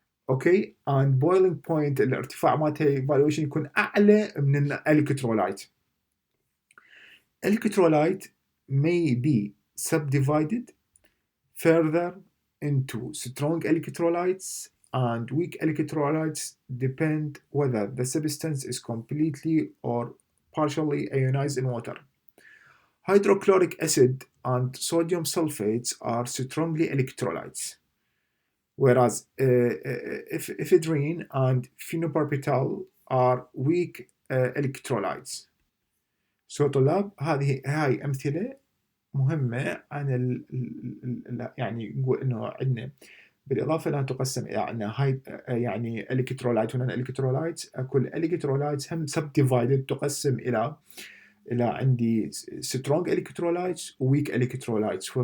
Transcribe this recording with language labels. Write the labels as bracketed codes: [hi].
[ar] اوكي [en] and boiling point [ar] الارتفاع مالته evaluation يكون اعلى من الالكترولايت. [en] Electrolyte may be subdivided further into strong electrolytes and weak electrolytes depend whether the substance is completely or partially ionized in water. Hydrochloric acid and sodium sulfates are strongly electrolytes, whereas ephedrine and phenobarbital are weak electrolytes. [ar] So طلاب هاي أمثلة مهمة عن يعني نقول إنه عندنا بالإضافة لها تقسم إلى عندنا هاي يعني الكترولايت ونون الكترولايت. كل الكترولايت هم subdivided تقسم إلى عندي [en] strong electrolytes [ar] و [en] weak electrolytes.